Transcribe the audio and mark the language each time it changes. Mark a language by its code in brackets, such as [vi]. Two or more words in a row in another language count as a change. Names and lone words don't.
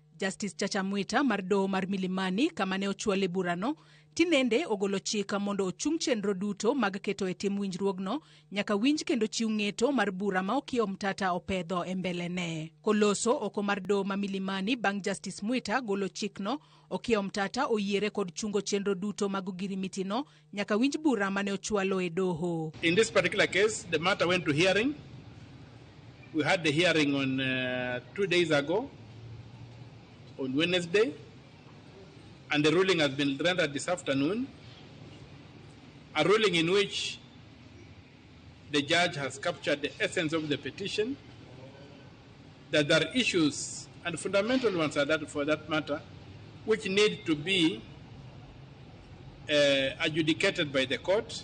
[luo] Justice Chacha Mwita mar Doho mar Milimani kama ne ochwale burano tinende ogolo chika mondo ochung' chenro duto mag keto e tim winjruogno nyaka winj kendo chiw ng'eto mar bura ma Okio Mtata opedho e mbele ne. Koloso oko mar Doho ma Milimani bang' Justice Mwita golo chikno, Okio Mtata oyiere kod chungo chenro duto mag ogirimiti no nyaka winj bura mane ochwalo e Doho. [en] In this particular case, the matter went to hearing. We had the hearing on 2 days ago, on Wednesday, and the ruling has been rendered this afternoon, a ruling in which the judge has captured the essence of the petition, that there are issues, and fundamental ones are that for that matter, which need to be adjudicated by the court.